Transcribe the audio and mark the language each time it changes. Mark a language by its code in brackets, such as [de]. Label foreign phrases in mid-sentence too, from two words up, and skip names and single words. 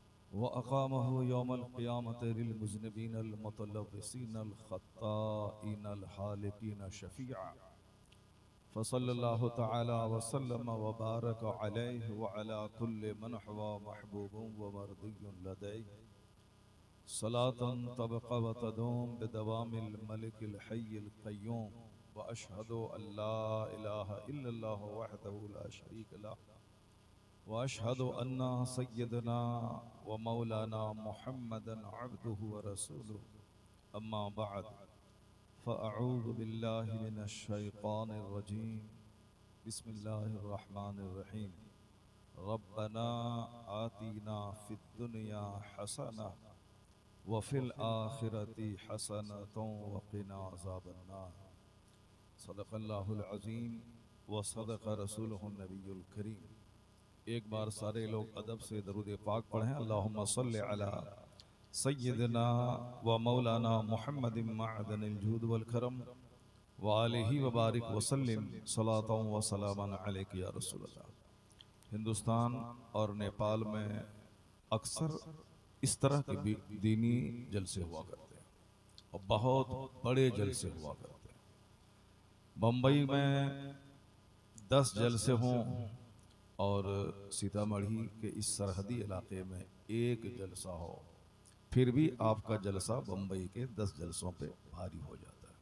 [ar] وأقامه يوم القيامة للمذنبين المتلوثين الخطائين الهالكين شفيع فصلى الله تعالى وسلم وبارك عليه وعلى كل من هو محبوب ومرضي لديه صلاة تبقى وتدوم بدوام الملك الحي القيوم وأشهد أن لا إله إلا الله وحده لا شريك له وأشهد أن سيدنا و مولانا محمدا عبده ورسوله أما بعد فأعوذ بالله من الشيطان الرجيم بسم الله الرحمن الرحيم ربنا آتنا في الدنيا حسنة وفي الآخرة حسنة وقنا عذاب النار صدق الله العظيم وصدق رسوله النبي الكريم. [hi] एक बार सारे लोग अदब से दरूद पाक पढ़ें। [ar] اللهم صل على سيدنا ومولانا محمد معدن الجود والكرم وآله وبارك وسلم صلاة وسلاما عليك يا رسول الله. [hi] हिंदुस्तान और नेपाल में अक्सर इस तरह के भी दीनी जलसे हुआ करते हैं और बहुत बड़े जलसे हुआ करते हैं। बम्बई में 10 जलसे हों और सीतामढ़ी के इस सरहदी इलाके में एक जलसा हो, फिर भी आपका जलसा बम्बई के 10 जलसों पे भारी हो जाता है।